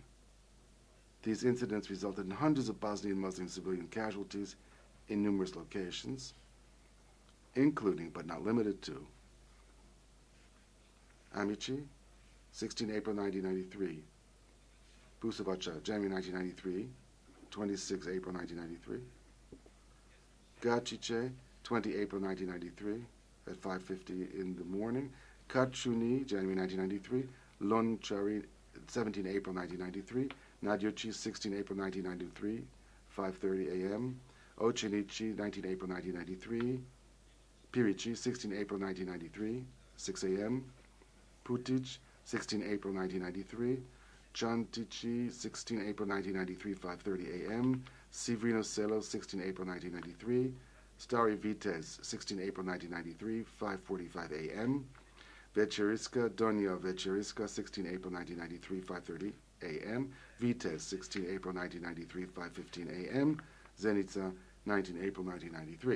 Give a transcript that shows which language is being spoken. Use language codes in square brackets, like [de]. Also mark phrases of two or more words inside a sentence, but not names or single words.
[en] These incidents resulted in hundreds of Bosnian Muslim civilian casualties in numerous locations, including but not limited to Amici, 16 April 1993, Busovaca, January 1993, 26 April 1993, Gačice, 20 April 1993, at 5:50 in the morning, Kačuni, January 1993, Lončari, 17 April 1993, Nadjoči, 16 April 1993, 5:30 a.m., Očinići, 19 April 1993, Pirići, 16 April 1993, 6 a.m., Putić, 16 April 1993, Čantići, 16 April 1993, 5:30 a.m., Sivrino Selo, 16 April 1993, Stari Vitez, 16 April 1993, 5:45 a.m., Večeriska, Donja Večeriska, 16 April 1993, 5:30 a.m., Vitez, 16 April 1993, 5:15 a.m., Zenica, 19 April 1993.